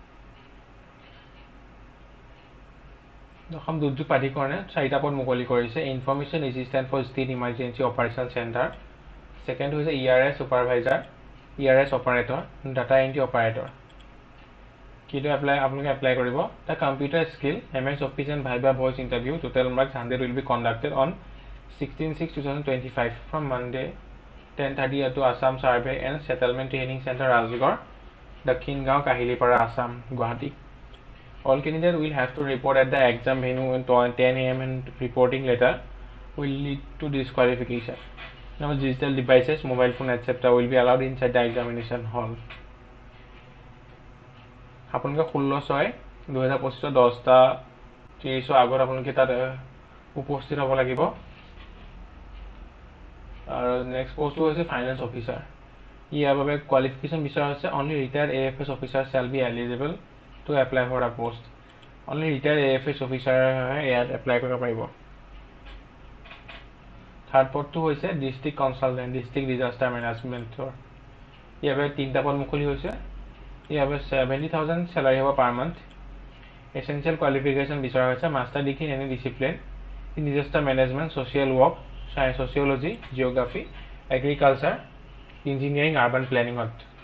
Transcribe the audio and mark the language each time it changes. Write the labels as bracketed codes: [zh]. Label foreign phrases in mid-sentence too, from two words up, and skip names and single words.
[as] অসম দুৰ্যোগ প্ৰাধিকৰণে 4টা পদ মুকলি কৰিছে। [en] information assistant for state emergency operation center, second হৈছে ERS supervisor, ERS operator, data entry operator. [as] কিটো আপোনালোকে এপ্লাই কৰিব। [en] the computer skill MS office and viva voce interview, total marks 100 will be conducted on 16/6/2025 from Monday 10:30 to Assam Survey and Settlement Training Center, Rajgarh, Dakhin Gaon, Kahilipara, Assam, Guwahati. All candidates will have to report at the exam venue at 10 AM and reporting letter will lead to disqualification. Now digital devices, mobile phone etc. will be allowed inside the examination hall. [as] আপোনালোকে 16/6/2025 10:30 আগত আপোনালোকে তাত উপস্থিত হ'ব লাগিব। আৰু [en] next post [as] হৈছে [en] finance officer. [as] ইয়াৰ বাবে কোৱালিফিকেশ্যন বিচৰা হৈছে [en] only retired AFS officer shall be eligible to apply for a post. Only retired AFS officer [as] ইয়াত এপ্লাই কৰিব পাৰিব। থাৰ্ড পদটো হৈছে [en] district consultant, district disaster management. [as] ইয়াৰ বাবে 3টা পদ মুকলি হৈছে। ইয়াৰ বাবে 70,000 চেলাৰী হ'ব [en] per month. essential qualification [as] বিচৰা হৈছে [en] master degree in any discipline in disaster management, social work, sociology, geography, agriculture, engineering, urban planning.